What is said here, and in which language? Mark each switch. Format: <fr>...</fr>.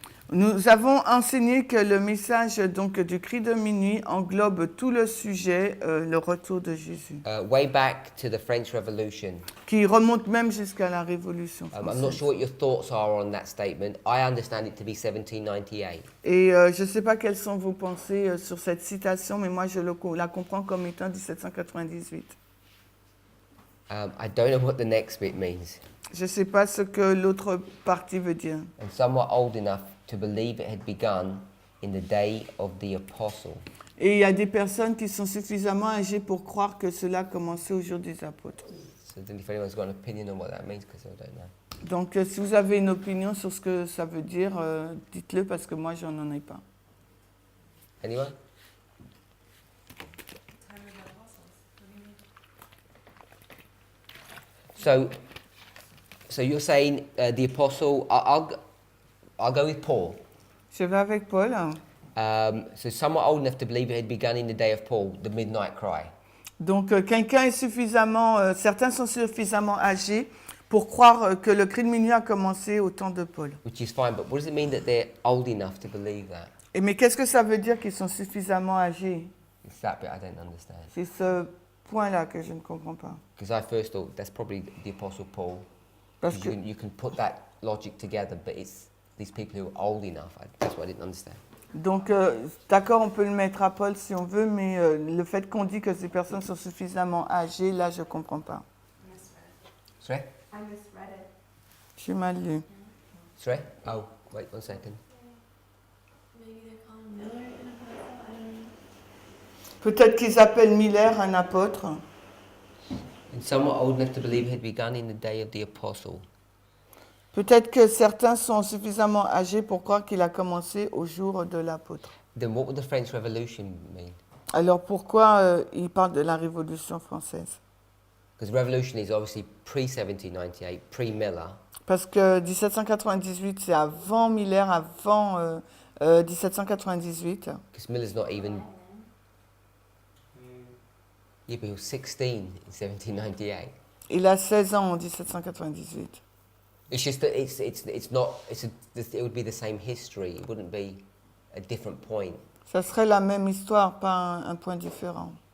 <fr>nous avons enseigné que le message donc du cri de minuit englobe tout le sujet, le retour de Jésus,</fr> <en>Way back to the French Revolution.</en> <fr>qui remonte même jusqu'à la Révolution</fr> <en>I'm not</en> <fr>française.</fr> <en>sure what your thoughts are on that statement. I understand it to be 1798.</en> <fr>Et je ne sais pas quelles sont vos pensées sur cette citation, mais moi je la comprends comme étant 1798.</fr> <en>I don't know what the next bit means.</en> <fr>Je ne sais pas ce que l'autre partie veut dire.</fr> <en>And some were old enough to believe it had begun in the day of the apostle.</en> <fr>Et il y a des personnes qui sont suffisamment âgées pour croire que cela a commencé au jour des apôtres.</fr> <en>So I don't know if anyone's got an opinion on what that means, because I don't know.</en> <fr>Donc si vous avez une opinion sur ce que ça veut dire, dites-le parce que moi j'en ai pas.</fr> <en>Anyone? So you're saying the apostle? I'll go with Paul.</en> <fr>Je vais avec Paul.</fr> <en>So some were old enough to believe it had begun in the day of Paul, the midnight cry.</en> <fr>Donc quelqu'un est suffisamment, certains sont suffisamment âgés pour croire que le cri de minuit a commencé au temps de Paul.</fr> <en>Which is fine, but what does it mean that they're old enough to believe that?</en> <fr>Et mais qu'est-ce que ça veut dire qu'ils sont suffisamment âgés?</fr> <en>It's that bit I don't understand.</en> <fr>C'est ce point-là que je ne comprends pas.</fr> <en>Because I first thought that's probably the Apostle Paul.</en> <fr>Parce</fr> <en>You</en> <fr>que,</fr> <en>can, you can put that logic together, but it's these people who are old enough. That's what I didn't understand.</en> <fr>donc, d'accord, on peut le mettre à Paul si on veut, mais le fait qu'on dit que ces personnes sont suffisamment âgées, là, je ne comprends pas.</fr> <en>Sorry? I misread it.</en> <fr>J'ai mal lu.</fr> <en>Sorry? Oh, wait 1 second. Maybe they call him Miller in a Bible. I don't know.</en> <fr>Peut-être qu'ils appellent Miller un apôtre.</fr> <en>And some were old enough to believe it had begun in the day of the apostle.</en> <fr>Peut-être que certains sont suffisamment âgés pour croire qu'il a commencé au jour de l'apôtre.</fr> <en>Then what would the French Revolution mean?</en> <fr>Alors pourquoi il parle de la Révolution française?</fr> <en>Because Revolution is obviously pre-1798, pre-Miller.</en> <fr>Parce que 1798, c'est avant Miller, avant 1798.</fr> <en>Because Miller's not even... Yeah, but he was 16 in 1798.</en> <fr>Il a 16 ans en 1798.</fr> <en>It's just that it's not... it would be the same history. It wouldn't be a different point.</en> <fr>Ça serait la même histoire, pas un point différent.</fr>